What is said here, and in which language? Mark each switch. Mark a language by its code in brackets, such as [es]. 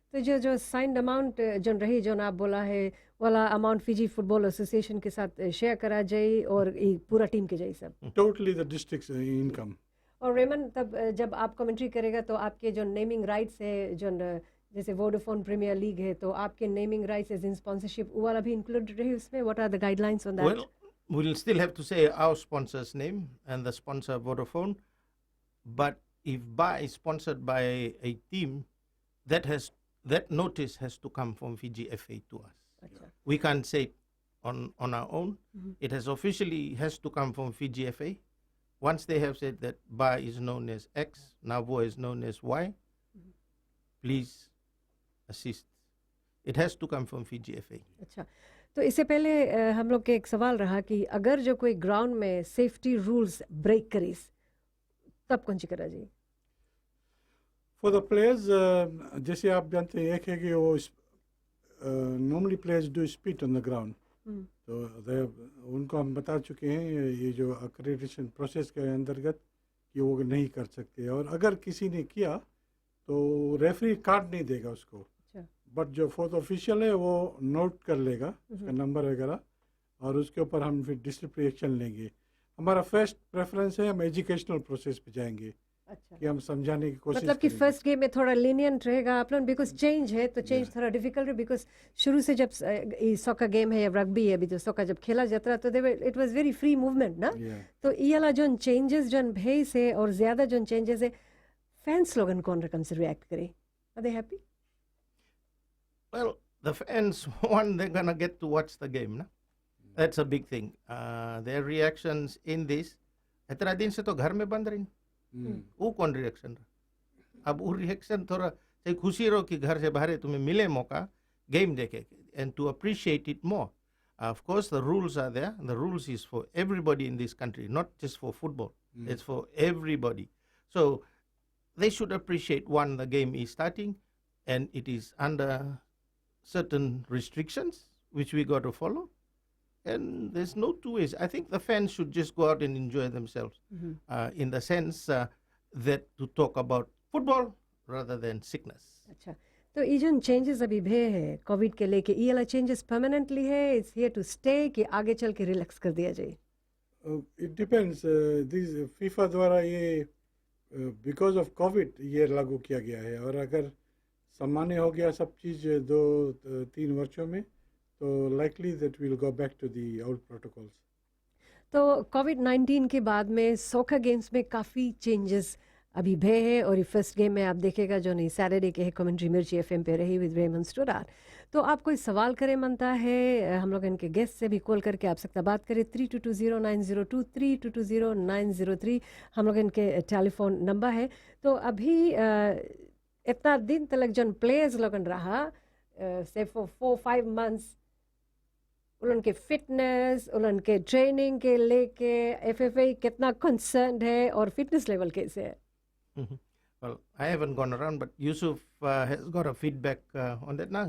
[hi] तो जो signed amount जो रही जो आप बोला है वाला अमाउंट फिजी फुटबॉल एसोसिएशन के साथ शेयर करा जाए और ये पूरा टीम के जाए सब [en] totally the districts income [hi] और रेमन तब जब आप कमेंट्री करेगा तो आपके जो नेमिंग राइट्स है जो जैसे वोडाफोन प्रीमियर लीग है तो आपके naming rights as in sponsorship वो वाला भी इंक्लूडेड रहे उसमें [en] What are the guidelines on that Well, we'll still have to say our sponsor's name and the sponsor Vodafone. But if BA is sponsored by a team, that notice has to come from Fiji FA to us. [hi] अच्छा [en] We can't say it on our own. It has to come from Fiji FA. Once they have said that BA is known as X, Navo is known as Y, please assist. It has to come from Fiji FA. [hi] अच्छा तो इससे पहले हम लोग के एक सवाल रहा कि अगर जो कोई ग्राउंड में सेफ्टी रूल्स ब्रेक करीस तब कौन सी करा जी फॉर द प्लेयर्स जैसे आप जानते हैं एक है कि वो [en] normally players do spit on the ground [hi] तो उनको हम बता चुके हैं ये जो अक्रेडिटेशन प्रोसेस के अंतर्गत कि वो नहीं कर सकते और अगर किसी ने किया तो रेफरी कार्ड नहीं देगा उसको बट जो फोर्थ ऑफिशियल है वो नोट कर लेगा उसका नंबर वगैरह और उसके ऊपर हम फिर डिसिप्लिनरी एक्शन लेंगे हमारा फर्स्ट प्रेफरेंस है हम एजुकेशनल प्रोसेस पे जाएंगे अच्छा कि हम समझाने की कोशिश मतलब कि करेंगे। फर्स्ट गेम में थोड़ा लीनियंट रहेगा आप लोग बिकॉज चेंज है तो चेंज थोड़ा डिफिकल्ट है बिकॉज शुरू से जब सॉकर गेम है या रग्बी है अभी तो सॉकर जब खेला जाता रहा तो [en] it was very free movement [hi] ना [en] Yeah. [hi] तो ये वाला जो चेंजेस जो भेज है और ज्यादा जो चेंजेस है फैंस लोगन कौन रकम से रिएक्ट करे [en] Are they happy Well, the fans, one, they're going to get to watch the game. Na? That's a big thing. Their reactions in this, [hi] इतना दिन से तो घर में बंद रही वो कौन रिएक्शन रहा अब वो रिएक्शन थोड़ा चाहे खुशी रहो कि घर से बाहर तुम्हें मिले मौका गेम देखे [en] And to appreciate it more of course the rules are there the rules is for everybody in this country not just for football it's for everybody so they should appreciate one, the game is starting and it is under certain restrictions which we got to follow. And there's no two ways. I think the fans should just go out and enjoy themselves in the sense that to talk about football rather than sickness. [hi] अच्छा, तो ये जो changes अभी भे है Covid के लेके, ये वाला चेंजेस परमानेंटली है, [en] it's here to stay [hi] कि आगे चल के रिलैक्स कर दिया जाए? [en] It depends. [hi] दिस फीफा द्वारा ये बिकॉज ऑफ कोविड ये लागू किया गया है, और अगर सामान्य हो गया सब चीज़ 2-3 वर्षों में, तो [en] Likely that will go back to the old protocols. [hi] तो कोविड-19 के बाद में सोका गेम्स में काफ़ी चेंजेस अभी भे है, और ये फर्स्ट गेम में आप देखेगा जो नहीं सैटरडे के है कमेंट्री मिर्ची एफएम पे रही विद रेमन स्टूडार. तो आप कोई सवाल करे मनता है, हम लोग इनके गेस्ट से भी कॉल करके आप सकता बात करें. 3220-902 3220-903 हम लोग इनके टेलीफोन नंबर है. तो अभी इतना दिन तक जन प्लेयर्स लोगन रहा से फॉर 4-5 मंथ्स, उनके फिटनेस, उनके ट्रेनिंग के लेके एफएफए कितना कंसर्न है और फिटनेस लेवल कैसे है? [en] Well, I haven't gone around, but Yusuf has got a feedback on that now.